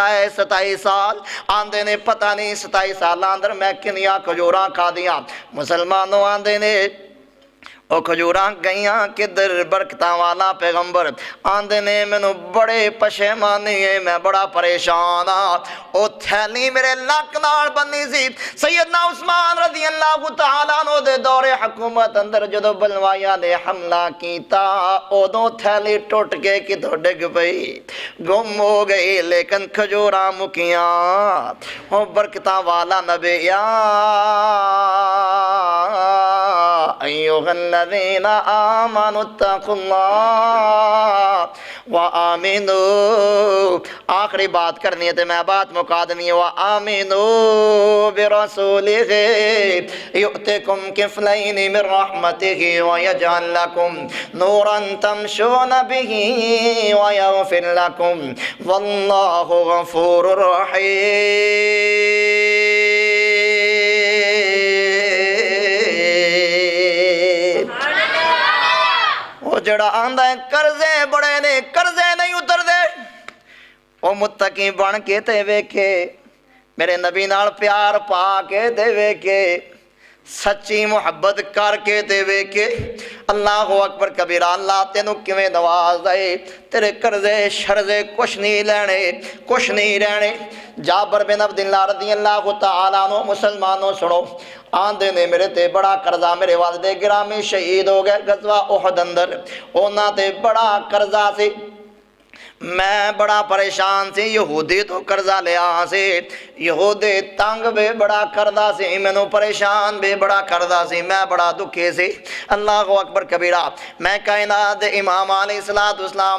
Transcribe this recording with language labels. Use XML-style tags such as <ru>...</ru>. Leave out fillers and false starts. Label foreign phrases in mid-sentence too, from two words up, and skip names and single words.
<pa>ਹੈ 27 ਸਾਲ ਆਂਦੇ ਨੇ ਪਤਾ ਨਹੀਂ 27 ਸਾਲ ਅੰਦਰ ਮੈਂ ਕਿੰਨੀਆਂ ਖਜੂਰਾਂ ਖਾਧੀਆਂ ਮੁਸਲਮਾਨੋਂ ਆਂਦੇ ਨੇ ਓ ਖਜੂਰਾਂ ਗਈਆਂ ਕਿੱਧਰ ਬਰਕਤਾਂ ਵਾਲਾ ਪੈਗ਼ੰਬਰ ਆਂਦੇ ਨੇ ਮੈਨੂੰ ਬੜੀ ਪਸ਼ੇਮਾਨੀ ਹੈ ਮੈਂ ਬੜਾ ਪਰੇਸ਼ਾਨ ਹਾਂ ਓ ਥੈਲੀ ਮੇਰੇ ਲੱਕ ਨਾਲ ਬੰਨ੍ਹੀ ਸੀ ਸੱਯਦਨਾ ਉਸਮਾਨ</pa> <ar>رضي الله تعالى عنه</ar> <pa>ਦੇ ਦੌਰੇ ਹਕੂਮਤ ਅੰਦਰ ਜਦੋਂ ਬਲਵਾਈਆਂ ਨੇ ਹਮਲਾ ਕੀਤਾ ਉਦੋਂ ਥੈਲੀ ਟੁੱਟ ਕੇ ਕਿਤੋਂ ਡਿੱਗ ਪਈ ਗੁੰਮ ਹੋ ਗਈ ਲੇਕਿਨ ਖਜੂਰਾਂ ਮੁੱਕੀਆਂ ਓ ਬਰਕਤਾਂ ਵਾਲਾ ਨਬੀ ਯਾ</pa> <ar>أيها الذين آمنوا اتقوا الله وآمنوا</ar> <pa>ਆਖ਼ਿਰੀ ਬਾਤ ਕਰਨੀ ਹੈ ਤੋ ਮੈਂ ਬਾਤ ਮੁਕਾ ਦੇਣੀ ਹੈ</pa> <ar>وآمنوا برسوله يؤتكم كفلين من رحمته ويجعل لكم نورا تمشون به ويغفر لكم والله غفور</ar> <pa>ਰਹੀਮ ਜਿਹੜਾ ਆਂਦਾ ਹੈ ਕਰਜ਼ੇ ਬੜੇ ਨੇ ਕਰਜ਼ੇ ਨਹੀਂ ਉਤਰਦੇ ਓ ਮੁੱਤਕੀ ਬਣ ਕੇ ਤੇ ਵੇਖੇ ਮੇਰੇ ਨਬੀ ਨਾਲ ਪਿਆਰ ਪਾ ਕੇ ਤੇ ਵੇਖੇ ਸੱਚੀ ਮੁਹੱਬਤ ਕਰਕੇ ਤੇ ਵੇਖੇ सच्ची मुहब्बत करके ते वेखे</pa> <ar>الله أكبر كبيرا</ar> <pa>ਅੱਲਾਹ ਤੈਨੂੰ ਕਿਵੇਂ ਨਵਾਜ਼ ਦੇ ਤੇਰੇ ਕਰਜ਼ੇ ਸ਼ਰਜ਼ੇ ਕੁਝ ਨਹੀਂ ਲੈਣੇ ਕੁਝ ਨਹੀਂ ਰਹਿਣੇ ਜਾਬਰ ਬਿਨ ਅਬਦੁੱਲਾਹ</pa> <ar>رضي الله تعالى عنه</ar> <pa>ਮੁਸਲਮਾਨੋਂ ਸੁਣੋ ਆਂਦੇ ਨੇ ਮੇਰੇ ਤੇ ਬੜਾ ਕਰਜ਼ਾ ਮੇਰੇ ਵਾਲਿਦੇ ਗਿਰਾਮੀ ਸ਼ਹੀਦ ਹੋ ਗਏ ਗ਼ਜ਼ਵਾ ਉਹਦ ਅੰਦਰ ਉਨ੍ਹਾਂ ਤੇ ਬੜਾ ਕਰਜ਼ਾ ਸੀ ਮੈਂ ਬੜਾ ਪਰੇਸ਼ਾਨ ਸੀ ਯਹੂਦੀ ਤੋਂ ਕਰਜ਼ਾ ਲਿਆ ਸੇ ਯਹੂਦੀ ਤੰਗ ਭੀ ਬੜਾ ਕਰਦਾ ਸੀ ਮੈਨੂੰ ਪਰੇਸ਼ਾਨ ਭੀ ਬੜਾ ਕਰਦਾ ਸੀ ਮੈਂ ਬੜਾ ਦੁਖੀ ਸੀ</pa> <ar>الله أكبر كبيرا</ar> <pa>ਮੈਂ ਕਾਇਨਾਤ ਦੇ ਇਮਾਮ</pa> <ar>عليه السلام</ar>